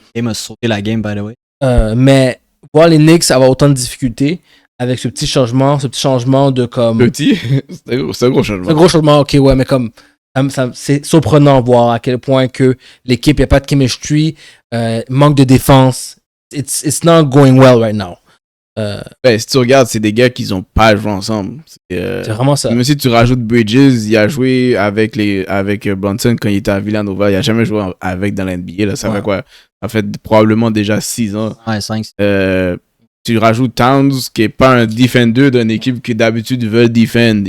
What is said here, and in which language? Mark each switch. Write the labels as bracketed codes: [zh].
[fr] Il m'a sauté la game, [en] by the way. [fr] Mais voir les Knicks avoir autant de difficultés avec ce petit changement de comme. Petit, c'est un gros changement. C'est un gros changement, ok, ouais, mais comme. C'est surprenant de voir à quel point que l'équipe, il n'y a pas de chemistry, manque de défense. [en] It's not going well right now. [fr] Si tu regardes, c'est des gars qui n'ont pas joué ensemble. C'est vraiment ça. Même si tu rajoutes Bridges, il a joué avec Brunson quand il était à Villanova. Il n'a jamais joué avec dans la NBA. Là, ça fait quoi? Ça fait probablement déjà 6 ans. Ouais, 5. Tu rajoutes Towns, qui n'est pas un defender d'une équipe qui d'habitude veut défendre.